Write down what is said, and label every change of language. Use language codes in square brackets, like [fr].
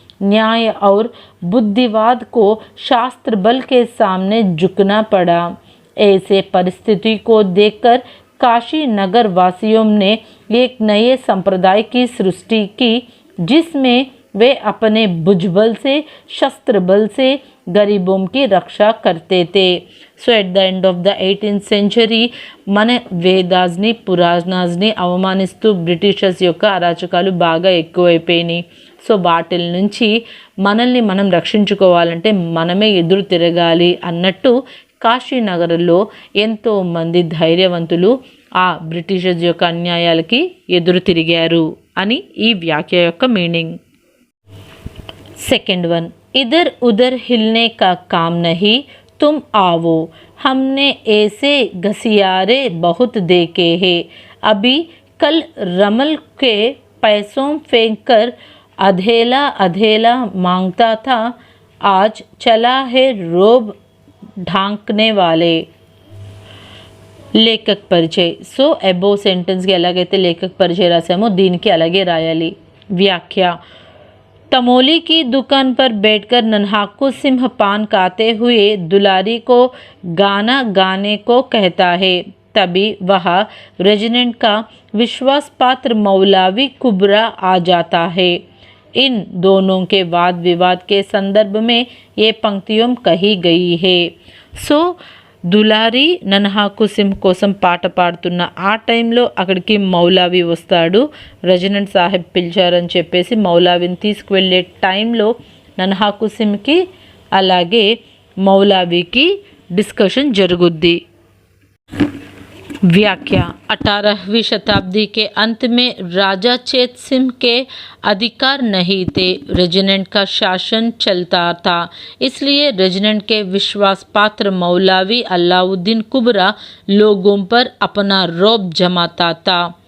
[hi] न्याय और बुद्धिवाद को शास्त्र बल के सामने झुकना पड़ा. ऐसे परिस्थिति को देखकर काशी नगर वासियों ने एक नए संप्रदाय की सृष्टि की, जिसमें वे अपने भुजबल से, शस्त्र बल से गरीबों की रक्षा करते थे. [en] so at the end of the 18th century [te] మన వేదాస్ని, పురాణాస్ని అవమానిస్తూ బ్రిటిషర్స్ యొక్క అరాచకాలు బాగా ఎక్కువైపోయినాయి. సో వాటిల నుంచి మనల్ని మనం రక్షించుకోవాలంటే మనమే ఎదురు తిరగాలి అన్నట్టు కాశీనగరంలో ఎంతోమంది ధైర్యవంతులు ఆ బ్రిటిషర్స్ యొక్క అన్యాయాలకి ఎదురు తిరిగారు అని ఈ వ్యాఖ్య యొక్క మీనింగ్. [en] second one, [hi] इधर उधर हिलने का काम नहीं, तुम आओ, हमने ऐसे घसियारे बहुत देखे हैं. अभी कल रमल के पैसों फेंक कर अधेला अधेला मांगता था, आज चला है रोब ढांकने वाले. [te] లేఖక్ పరిచయ్. సో అబో సెంటెన్స్కి ఎలాగైతే లేఖక్ పరిచయ రాసామో దీనికి అలాగే రాయాలి. వ్యాఖ్య. [hi] तमोली की दुकान पर बैठकर नन्हाकू सिंह पान खाते हुए दुलारी को गाना गाने को कहता है. तभी वह रेजिडेंट का विश्वास पात्र मौलवी कुबरा आ जाता है. इन दोनों के वाद विवाद के संदर्भ में ये पंक्तियों कही गई है. [te] सो దులారి నన్హాకు సింహ్ కోసం పాట పాడుతున్న ఆ టైంలో అక్కడికి మౌలావి వస్తాడు. రెజిడెంట్ సాహెబ్ పిలిచారని చెప్పేసి మౌలావిని తీసుకువెళ్ళే టైంలో నన్హాకు సింహ్కి అలాగే మౌలావికి డిస్కషన్ జరుగుద్ది. [hi] व्याख्या. 18वीं शताब्दी के अंत में राजा चेत सिंह के अधिकार नहीं थे. रेजिडेंट का शासन चलता था, इसलिए रेजिडेंट के विश्वास पात्र मौलवी अलाउद्दीन कुबरा लोगों पर अपना रौब जमाता था.